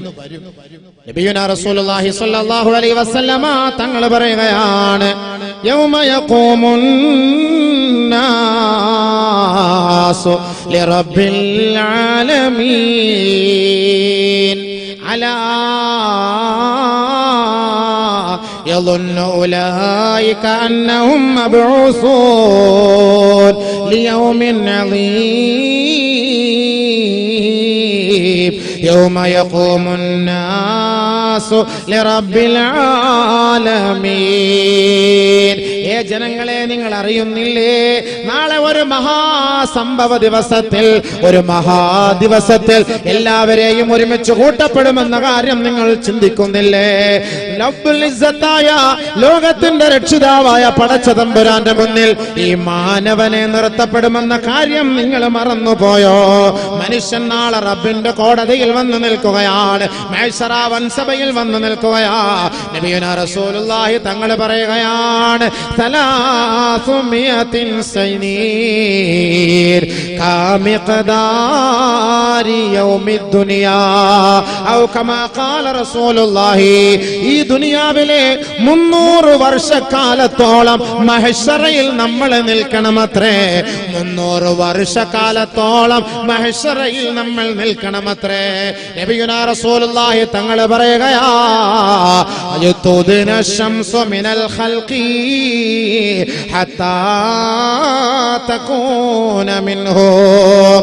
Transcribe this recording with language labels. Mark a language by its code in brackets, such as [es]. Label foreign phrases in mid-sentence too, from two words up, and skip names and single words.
[ar] نبينا رسول الله صلى الله عليه وسلم [ml] തങ്ങൾ പറയുകയാണ്, [ar] يوم يقوم الناس لرب العالمين ألا يظن أولئك أنهم مبعوثون ليوم عظيم يوم يقوم الناس لرب العالمين. [ml] ജനങ്ങളെ, നിങ്ങൾ അറിയുന്നില്ലേ, നാളെ ഒരു മഹാസംഭവ ദിവസത്തിൽ, ഒരു മഹാദിവസത്തിൽ എല്ലാവരെയും ഒരുമിച്ച് കൂട്ടപ്പെടുമെന്ന കാര്യം നിങ്ങൾ ചിന്തിക്കുന്നില്ലേ? റബ്ബുൽ ഇസ്സത്തായ ലോകത്തിന്റെ രക്ഷിതാവായ പടച്ചതമ്പുരാന്റെ മുന്നിൽ ഈ മാനവനെ നിർത്തപ്പെടുമെന്ന കാര്യം നിങ്ങൾ മറന്നുപോയോ? മനുഷ്യൻ നാളെ റബ്ബിന്റെ കോടതിയിൽ വന്നു നിൽക്കുകയാണ്, മഹ്ശറ വൻസഭയിൽ വന്നു നിൽക്കുകയാ. [ar] نبينا رسول الله [ml] തങ്ങൾ പറയുകയാണ്, 300 [ar] سنين كمقدار يوم الدنيا أو كما قال رسول الله. [ml] ഈ ദുനിയാവിലെ 300 വർഷക്കാലത്തോളം മഹ്ശറയിൽ നമ്മൾ നിൽക്കണമത്രേ. 300 വർഷക്കാലത്തോളം മഹ്ശറയിൽ നമ്മൾ നിൽക്കണമത്രേ. [ar] نبينا رسول الله [ml] തങ്ങൾ പറയുകയാ, [ar] تدنو الشمس من الخلق حتى تكون منهم.